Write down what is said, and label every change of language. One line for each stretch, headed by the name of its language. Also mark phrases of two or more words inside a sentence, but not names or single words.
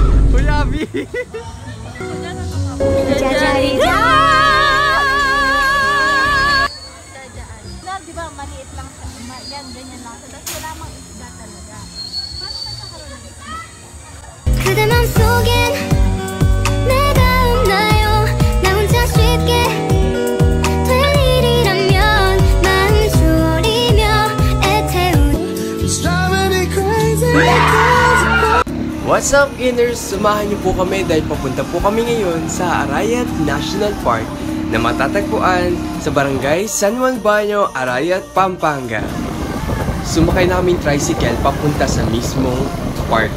Filipino: Uy, Abby! Diba, maliit lang siya. Yan, ganyan lang. Tapos wala mang isda talaga. Paano nagkakaroon ng isda?
Korean: 그대 맘속엔 내가 없나요? 나 혼자 쉽게 될 일이라면 마음 졸이며 애태운
English: What's up, Inners?
Filipino: Samahan niyo po kami dahil papunta po kami ngayon sa Arayat National Park na matatagpuan sa Barangay San Juan Baño, Arayat, Pampanga. Sumakay na kaming tricycle papunta sa mismong park.